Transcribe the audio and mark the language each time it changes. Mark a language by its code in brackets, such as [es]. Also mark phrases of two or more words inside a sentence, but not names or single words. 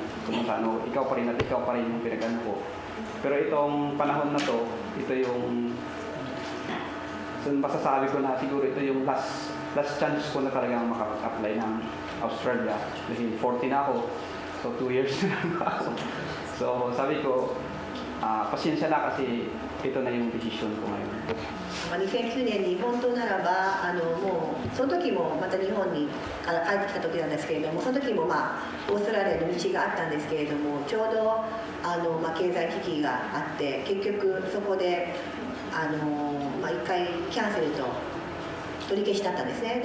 [tl] Kung ikaw pa rin at ikaw pa rin yung pinagano ko. Pero itong panahon na to, ito yung masasabi ko na siguro ito yung [en] last chance [tl] ko na talagang maka-apply ng Australia. Dahil 40 na ako, so 2 years na lang ako. So sabi ko, pasensya na kasi ito na yung decision ko ngayon. [ja] 2009 年に本当ならばもうその時もまた日本に帰ってきた時なんですけれども、その時もオーストラリアの道があったんですけれども、ちょうど経済危機があって結局そこで一回キャンセルと取り消しだったんですね。